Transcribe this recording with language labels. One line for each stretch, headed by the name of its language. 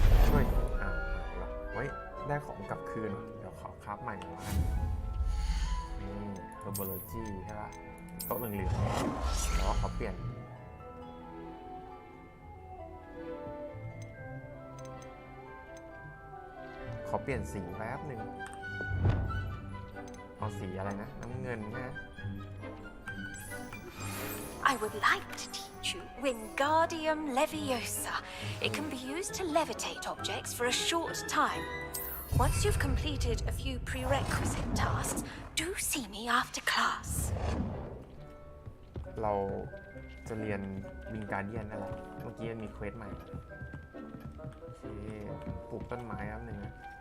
Thai: เฮ้ยหายละเฮ้ยได้ของกลับคืนเดี๋ยวขอคราฟใหม่แล้วกันนี่เฮอร์โบโลจีใช่ป่ะโต๊ะเหลืองๆแล้วขอเปลี่ยนสีแป๊บหนึ่งเอาสีอะไรนะน้ำเงินนะ
English: I would like to teach you Wingardium Leviosa. It can be used to levitate objects for a short time. Once you've completed a few prerequisite tasks, do see me after class.
Thai: เราจะเรียนวิงการเดียนนั่นแหละเมื่อกี้มีเควสใหม่โอเคปลูกต้นไม้แป๊บหนึ่งนะ